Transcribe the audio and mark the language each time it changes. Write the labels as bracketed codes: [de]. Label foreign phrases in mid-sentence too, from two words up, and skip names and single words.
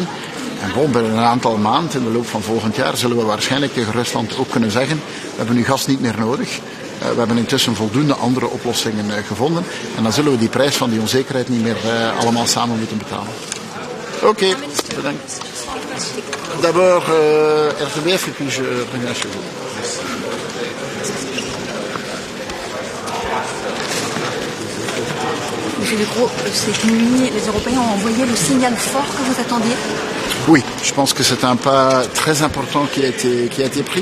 [nl] En gewoon binnen een aantal maanden, in de loop van volgend jaar, zullen we waarschijnlijk tegen Rusland ook kunnen zeggen, we hebben nu gas niet meer nodig. We hebben intussen voldoende andere oplossingen gevonden. En dan zullen we die prijs van die onzekerheid niet meer allemaal samen moeten betalen. Oké, bedankt. [fr] D'abord, RTBF et puis je reviens chez vous. Monsieur Legros, c'est qu'une les Européens ont envoyé le signal fort que vous attendiez? Oui, je pense que c'est un pas très important qui a été pris.